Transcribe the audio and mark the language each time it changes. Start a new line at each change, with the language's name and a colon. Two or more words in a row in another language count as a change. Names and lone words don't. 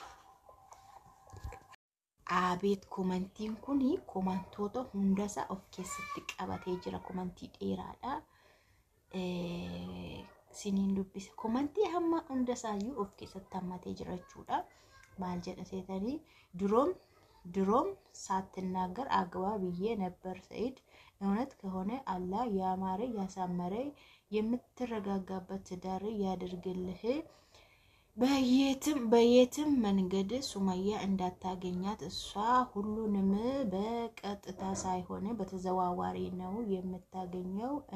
Oromo: Abeet komantiin kuni komantoota hundasaa of keessatti qabatee jira. Komantii dheeraadha. Siniin dubbisa komantii hamma hundasaayyuu of keessatti hammatee jira jechuudha. Maal jedha seetanii
Amharic: ድሮም ሳትናገር አግባ ብዬ ነበር ሰይድ እውነት ከሆነ አላህ ያማረ ያሳመረ የምትረጋጋበት ትዳር ያድርግልህ በየትም መንገድ ሱመያ እንዳታገኛት እሷ ሁሉንም በቀጥታ ሳይሆን በተዘዋዋሪ ነው የምታገኘው